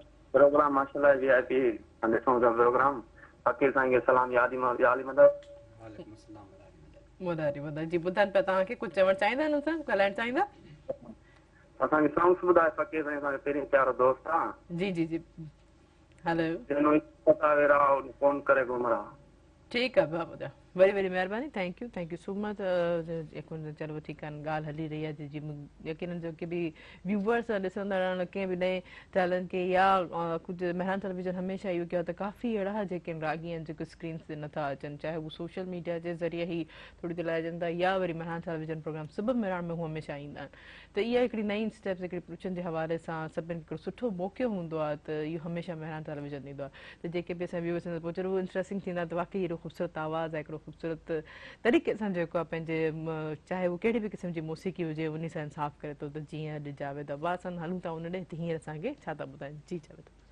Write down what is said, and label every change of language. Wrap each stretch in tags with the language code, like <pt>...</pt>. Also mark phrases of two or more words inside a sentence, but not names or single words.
<sd>प्रोग्राम माशाल्लाह वीआईपी ॾिसूं था प्रोग्राम फकीर साईं खे सलाम यादि मदद</sd> <ar>وعليكم السلام</ar> <sd>ॿुधाए जी ॿुधाइनि पिया तव्हांखे कुझु चवणु चाहींदा आहिनि असां ॻाल्हाइणु चाहींदा असांखे सॉन्ग्स ॿुधाए फकीर साईं असांखे पहिरीं प्यारो दोस्त आहे जी जी जी हलो जिन पता वेरा फोन करे घुमरा ठीकु आहे भाउ ॿुधायो वरी वरी महिरबानी</sd> <en>thank you so much</en> <sd>चलो ठीकु आहे ॻाल्हि हली रही आहे जी यकीननि जेके बि व्यूवर्स ॾिसंदा रहण कंहिं बि नए टैलेंट खे या कुझु मेहरान टेलीविजन हमेशह इहो कयो आहे त काफ़ी अहिड़ा जेके रागी आहिनि जेके स्क्रीन्स ते नथा अचनि चाहे उहे</sd> <en>social media</en> <sd>जे ज़रिए ई थोरी देरि लाइ अचनि था या वरी मेहरान टेलीविजन प्रोग्राम सभु मेहरान में हू हमेशह ईंदा आहिनि त इहा हिकिड़ी नई स्टेप्स हिकिड़ी पुछनि जे हवाले सां सभिनी खे हिकिड़ो सुठो मौक़ो हूंदो आहे त इहो हमेशह मेहरान टेलीविजन ॾींदो आहे त जेके बि असां व्यूवर्स आहिनि पोइ ज़रूरु इंट्रस्टिंग थींदा त वाक़ई एॾो ख़ूबसूरत आवाज़ु आहे हिकिड़ो ख़ूबसूरत तरीक़े सां जेको आहे पंहिंजे चाहे उहो कहिड़ी बि क़िस्म जी मौसीक़ी हुजे उन सां इंसाफ़ करे थो त जीअं अॼु जावेद अब्बास हलूं था उन ॾे त हींअर असांखे छा था ॿुधाइनि जी जावेद</sd>